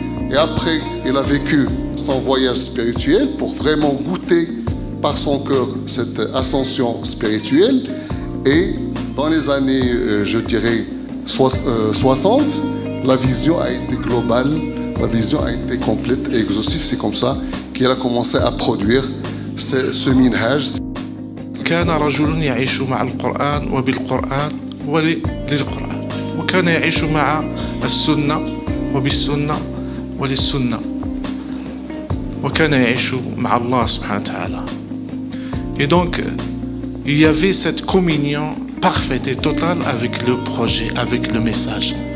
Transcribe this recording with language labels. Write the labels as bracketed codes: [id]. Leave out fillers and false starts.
[fr] Et après, il a vécu son voyage spirituel pour vraiment goûter par son cœur cette ascension spirituelle. Et dans les années, je dirais, 60, la vision a été globale, la vision a été complète et exhaustive. C'est comme ça qu'il a commencé à produire ce minhaj. [ar] كان رجل يعيش مع القرآن وبالقرآن وللقرآن وكان يعيش مع السنة وبالسنة وللسنة وكان يعيش مع الله سبحانه وتعالى. [fr] Et donc, il y avait cette communion parfaite et totale avec le projet, avec le message.